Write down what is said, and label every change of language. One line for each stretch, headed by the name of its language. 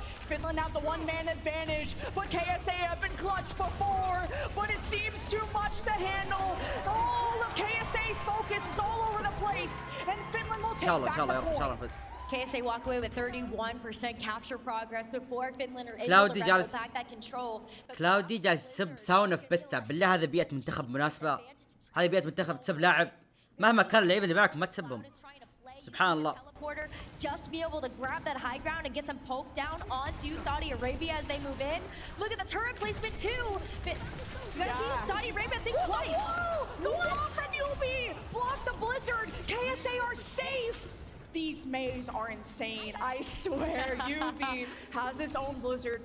English: Finland have the one-man advantage, but KSA have been clutched before, but it seems too much to handle. All of KSA's focus is all over the place, and Finland will take back the point. KSA walk away with 31% capture progress before Finland are able to wrestle back that control.
Arabic: كلاودي جالس يسب ساونا في بثة. بالله هذا بيئة منتخب مناسبة. هذه بيئة منتخب تسب لاعب مهما كان اللعيبة اللي معك ما تسبهم. سبحان الله.
English: Just to be able to grab that high ground and get some poke down onto Saudi Arabia as they move in. Look at the turret placement too. You gotta see Saudi Arabia think twice. The wall from Yubi block the blizzard. KSA are safe. These Mays are insane. I swear, Yubi has his own blizzard.